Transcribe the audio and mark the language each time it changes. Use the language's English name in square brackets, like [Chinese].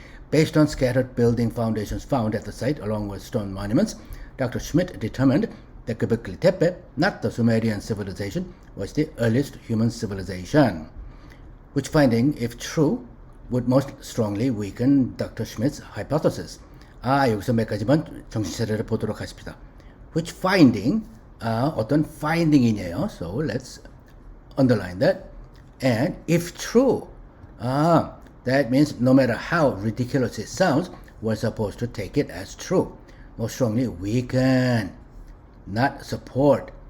[English] Based on scattered building foundations found at the site along with stone monuments, Dr. Schmidt determined that Göbekli Tepe, not the Sumerian civilization, was the earliest human civilization, which finding, if true, would most strongly weaken Dr. Schmidt's hypothesis. [Korean] 여기서 몇 가지만 정신차려를 보도록 하십시다. [English] Which finding, [Korean] 어떤 [English] finding이네요. So let's underline that. And if true, that means no matter how ridiculous it sounds, we're supposed to take it as true. Most strongly weaken, not support.